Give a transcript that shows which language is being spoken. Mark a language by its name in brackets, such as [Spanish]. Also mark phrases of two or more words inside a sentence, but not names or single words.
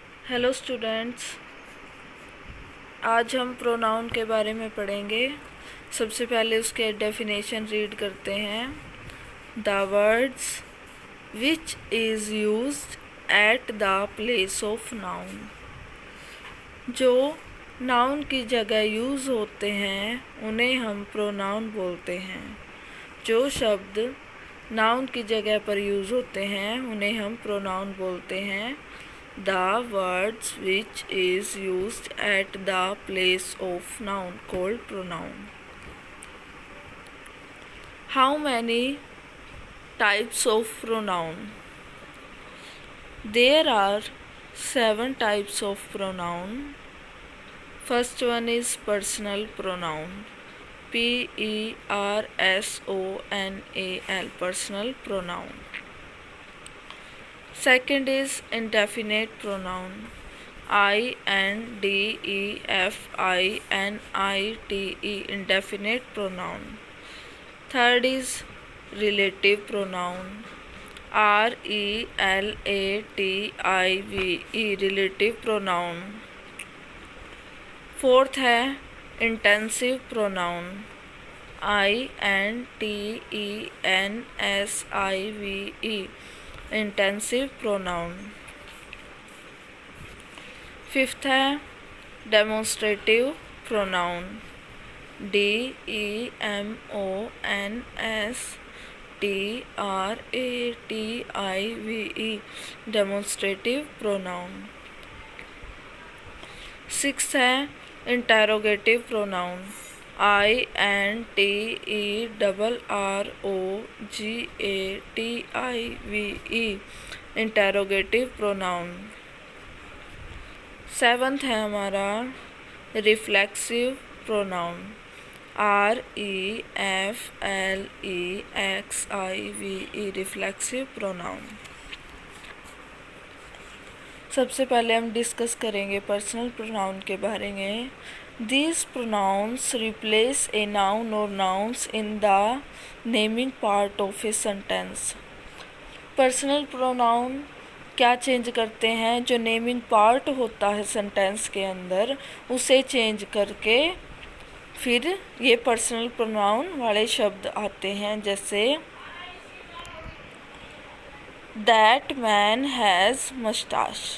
[English] hello students, [Hindi] आज हम प्रोनाउन के बारे में पढ़ेंगे। सबसे पहले उसके [English] definition read [Hindi] करते हैं। [English] the words which is used at the place of noun. [Hindi] जो नाउन की जगह यूज़ होते हैं उन्हें हम प्रोनाउन बोलते हैं। जो शब्द नाउन की जगह पर यूज़ होते हैं उन्हें हम प्रोनाउन बोलते हैं। [English] The words which is used at the place of noun called pronoun. How many types of pronoun? There are 7 types of pronoun. First one is personal pronoun. Personal, personal pronoun. Second is indefinite pronoun. Indefinite, indefinite pronoun. Third is relative pronoun. Relative, relative pronoun. Fourth है intensive pronoun. Intensive, intensive pronoun. फिफ्थ है demonstrative pronoun. Demonstrative, demonstrative pronoun. सिक्स्थ है interrogative pronoun. Interrogative, interrogative pronoun. सेवन्थ [Hindi] है हमारा [English] reflexive pronoun. REFLEXIVE, reflexive pronoun. [Hindi] सबसे पहले हम डिस्कस करेंगे [English] personal pronoun [Hindi] के बारे में. [English] These pronouns replace a noun or nouns in the naming part of a sentence. personal pronoun [Hindi] क्या चेंज करते हैं? जो [English] naming part [Hindi] होता है सेंटेंस के अंदर उसे चेंज करके फिर ये [English] personal pronoun [Hindi] वाले शब्द आते हैं. [English] जैसे that man has moustache.